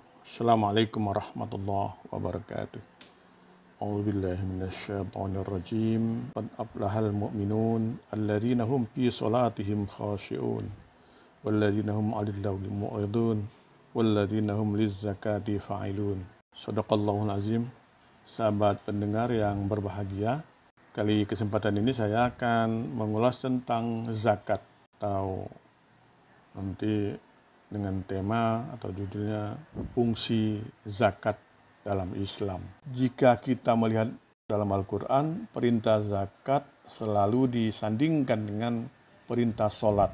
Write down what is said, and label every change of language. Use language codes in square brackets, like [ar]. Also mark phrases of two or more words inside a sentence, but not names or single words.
[ar] السلام عليكم ورحمة الله وبركاته. أعوذ بالله من الشيطان الرجيم. قد أفلح المؤمنون الذين هم في صلاتهم خاشعون والذين هم عن اللغو معرضون والذين هم للزكاة فاعلون. صدق الله العظيم. [id] Sahabat pendengar yang berbahagia, kali kesempatan ini saya akan mengulas tentang zakat atau nanti dengan tema atau judulnya fungsi zakat dalam Islam. Jika kita melihat dalam Al-Quran, perintah zakat selalu disandingkan dengan perintah sholat.